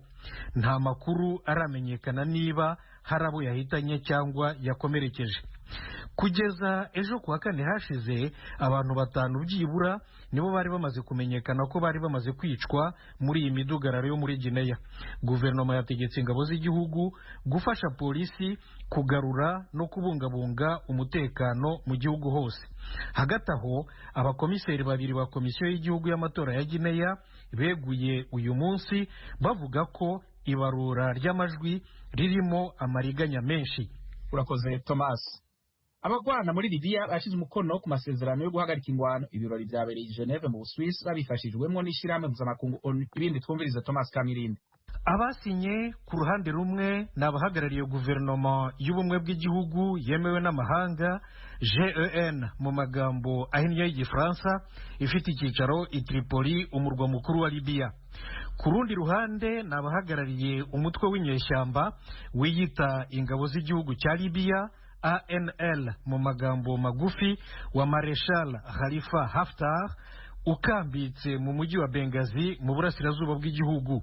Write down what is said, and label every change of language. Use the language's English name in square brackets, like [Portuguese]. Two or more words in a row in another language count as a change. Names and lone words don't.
[Kinyarwanda] Nta makuru aramenyekana niba hari abo yahitanye cyangwa yakomerekeje. Kugeza ejo kuwa kane hashize abantu 5 byibura nibo bari bamaze kumenyekana ko bari bamaze kwicwa muri iyi midugararo yo muri Guinea. Guverinoma yategetse ingabo z'igihugu gufasha polisi kugarura no kubungabunga umutekano mu gihugu hose. Hagati aho abakomiseri 2 ba komisiyo y'igihugu y'amatora ya Guinea beguye uyu munsi bavuga ko ibarura ry'amajwi ririmo amariganya menshi. [Rundi] Urakoze Thomas. Abagwana muri Libya bashize umukono ku masezerano yo guhagarika ingwano. Ibirori byabereye i Geneve mu Swiss babifashijwemo n'ishyirahamwe mpuzamakungu ONU. Ibindi twumviriza Thomas Kamirindi. [Kinyarwanda] Abasinye ku ruhande rumwe n'abahagarariye guverinoma y'ubumwe bw'igihugu yemewe n'amahanga GEN mu magambo ahinnye y'Igifaransa, ifite icyicaro i Tripoli, umurwa mukuru wa Libya. Ku rundi ruhande n'abahagarariye umutwe w'inyeshyamba wiyita ingabo z'igihugu cya Libya ANL mu magambo magufi wa Marshal Khalifa Haftar, ukambitse mu mujyi wa Benghazi mu burasirazuba bw'igihugu.